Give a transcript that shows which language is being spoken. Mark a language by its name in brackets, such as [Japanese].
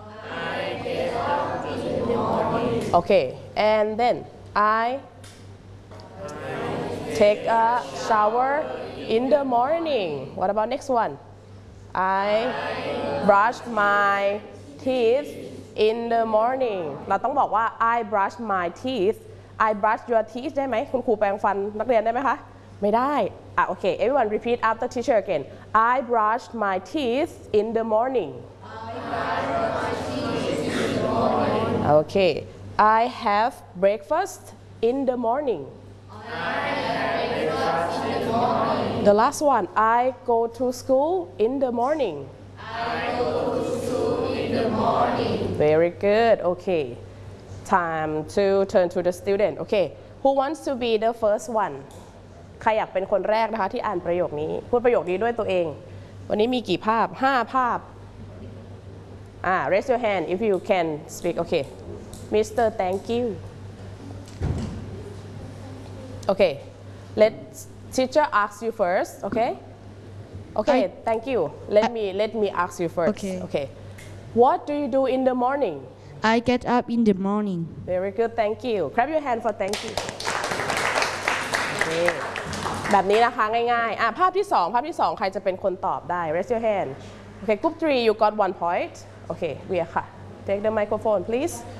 [English] I get up in the morning. Okay. And then I take a shower in the morning. What about next one? I brush my teeth in the morning. [Thai] เราต้องบอกว่า [English] I brush my teeth. I brush your teeth [Thai] ได้ไหมคุณครูแปรงฟันนักเรียนได้ไหมคะไม่ได้อ่ะโอเค [English] everyone repeat after teacher again. I brush my teeth in the morning. I brush my teeth in the morning. Okay. I have breakfast in the morning. The last one, I go to school in the morning. I go to school in the morning. Very good. Okay. Time to turn to the student. Okay. Who wants to be the first one? [Thai] ใครอยากเป็นคนแรกนะคะที่อ่านประโยคนี้พูดประโยคนี้ด้วยตัวเองวันนี้มีกี่ภาพ5ภาพ [English] raise your hand if you can speak. Okay. Mr. Thank you. Okay. Teacher asks you first, okay? Okay, thank you. Let me ask you first. Okay. What do you do in the morning? I get up in the morning. Very good, thank you. Clap your hand for thank you. Okay. [Thai] แบบนี้นะคะง่ายๆภาพที่2ภาพที่2ใครจะเป็นคนตอบได้ [English] Raise your hand. Okay, group 3 you got 1 point. Okay, Wea ค่ะ Take the microphone please.